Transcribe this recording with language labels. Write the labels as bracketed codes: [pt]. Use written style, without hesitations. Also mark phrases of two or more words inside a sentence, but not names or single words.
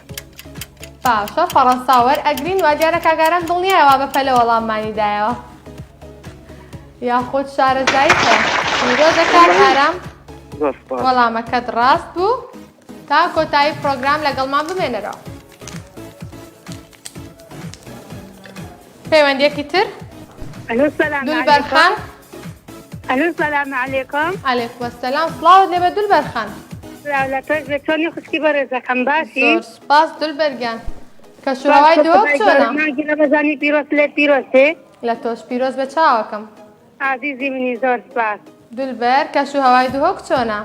[ckb] باشە فەڕەنسا وەرئەگرین وا دیارە کاک ئارام دڵنیایەوە بەپە لە وەڵاممانی دایەوە. یاخود شارەزایی هەیە. پیرۆزە کاک ئارام زۆر سپاس. وەڵامەکەت ڕاست بوو. تا کۆتایی پرۆگرام لەگەڵمان بمێنەرەوە. پەیوەندیەکی تر؟ [ar] الو السلام [ckb] دولبەر خان. [ar] الو السلام علیکم. عەلەیکوم ئەسسەلام. [ckb] سڵاوت لێبێ دولبەر خان. لە تۆش لە چۆنی خوشکی بەڕێزەکەم باشی؟ زۆر سپاس دولبەرگیان. کەشوهەوای دۆک چۆنە؟ مانگی ڕەمەزانی پیرۆز لێ پیرۆزێ؟ لە تۆش پیرۆز بە چاوەکەم. عزیزی منی زۆر سپاس. دولبەر کەشوهەوای دۆک چۆنە؟